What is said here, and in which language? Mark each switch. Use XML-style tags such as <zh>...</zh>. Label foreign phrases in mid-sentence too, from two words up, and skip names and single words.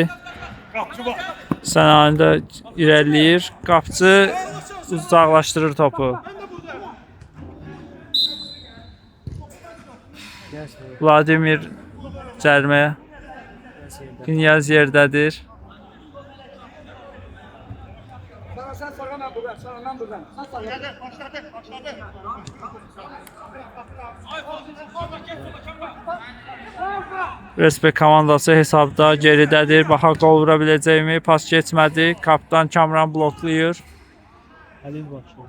<az>Sənayin də irəliləyir. Qapçı uzaqlaşdırır topu. Vladimir cərimə. Knyaz yerdədir.</az> <tr>Sen sonra ben buradan, sonra ben buradan. Sen sonra.</tr> <az>Respekt komandası hesabda geridədir. Baxaq qol vura biləcəkmi? Pas keçmədi. Kaptan Kamran bloklayır.</az> <tr>Halil başlıyor.</tr>